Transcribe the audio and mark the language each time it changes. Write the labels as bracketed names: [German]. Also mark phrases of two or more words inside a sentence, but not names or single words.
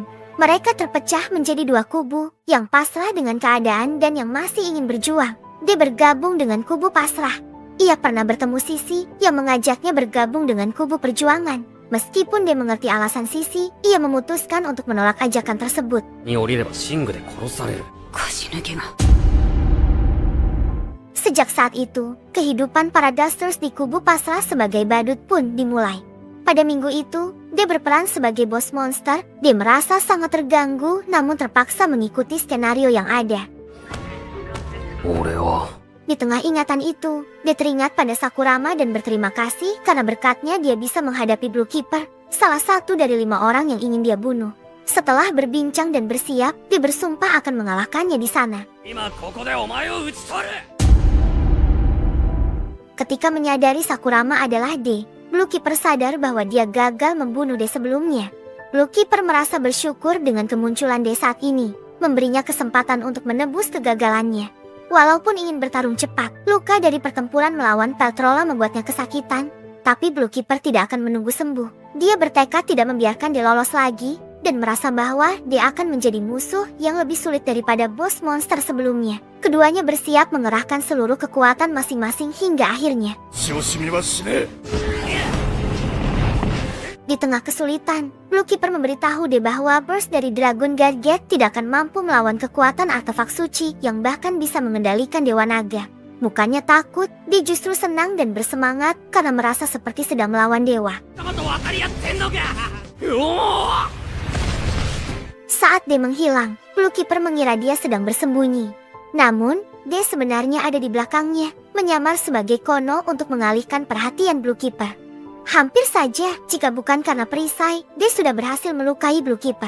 [Indonesian] Mereka terpecah menjadi dua kubu, yang pasrah dengan keadaan dan yang masih ingin berjuang. Dia bergabung dengan kubu pasrah. Ia pernah bertemu Sisi yang mengajaknya bergabung dengan kubu perjuangan. Meskipun dia mengerti alasan Sisi, ia memutuskan untuk menolak ajakan tersebut. [Japanese] に降りればシングで殺される。 [Indonesian] Sejak saat itu, kehidupan para Dusters di kubu pasrah sebagai badut pun dimulai. Pada minggu itu, dia berperan sebagai bos monster. Dia merasa sangat terganggu, namun terpaksa mengikuti skenario yang ada. [Japanese] 俺は [Indonesian] Di tengah ingatan itu, dia teringat pada Sakurama dan berterima kasih karena berkatnya dia bisa menghadapi Blue Keeper, salah satu dari 5 orang yang ingin dia bunuh. Setelah berbincang dan bersiap, dia bersumpah akan mengalahkannya di sana. [Japanese] 今ここでお前を討ち取る。 [Indonesian] Ketika menyadari Sakurama adalah D, Blue Keeper sadar bahwa dia gagal membunuh D sebelumnya. Blue Keeper merasa bersyukur dengan kemunculan D saat ini, memberinya kesempatan untuk menebus kegagalannya. Walaupun ingin bertarung cepat, luka dari pertempuran melawan Peltrola membuatnya kesakitan, tapi Blue Keeper tidak akan menunggu sembuh. Dia bertekad tidak membiarkan dia lolos lagi, dan merasa bahwa dia akan menjadi musuh yang lebih sulit daripada bos monster sebelumnya. Keduanya bersiap mengerahkan seluruh kekuatan masing-masing hingga akhirnya. [Japanese] 潮しみはしねえ。 [Indonesian] Di tengah kesulitan, Blue Keeper memberitahu dia bahwa burst dari Dragon Gadget tidak akan mampu melawan kekuatan artefak suci yang bahkan bisa mengendalikan Dewa Naga. Mukanya takut, dia justru senang dan bersemangat karena merasa seperti sedang melawan dewa. [Japanese] 仲間と渡り合ってんのか。おお。 [Indonesian] Saat dia menghilang, Blue Keeper mengira dia sedang bersembunyi. Namun, dia sebenarnya ada di belakangnya, menyamar sebagai Kono untuk mengalihkan perhatian Blue Keeper. Hampir saja, jika bukan karena perisai, dia sudah berhasil melukai Blue Keeper.